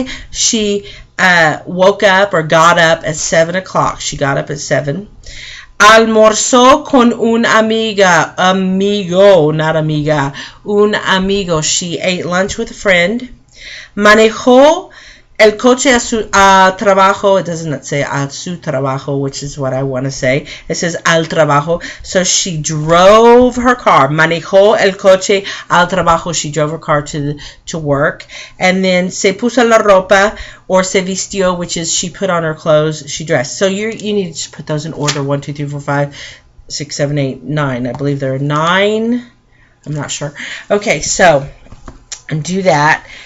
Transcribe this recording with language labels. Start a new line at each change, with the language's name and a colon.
English: She woke up or got up at 7 o'clock. She got up at 7.
Spanish: Almorzó con un amigo, not amiga, un amigo.
English: She ate lunch with a friend.
Spanish: Manejó el coche a su trabajo.
English: It doesn't say
Spanish: a su trabajo,
English: which is what I want to say. It says
Spanish: al trabajo.
English: So she drove her car.
Spanish: Manejó el coche al trabajo.
English: She drove her car to work. And then
Spanish: se puso la ropa,
English: or
Spanish: se vistió,
English: which is she put on her clothes. She dressed. So you need to put those in order. 1, 2, 3, 4, 5, 6, 7, 8, 9. I believe there are 9. I'm not sure. Okay, so do that.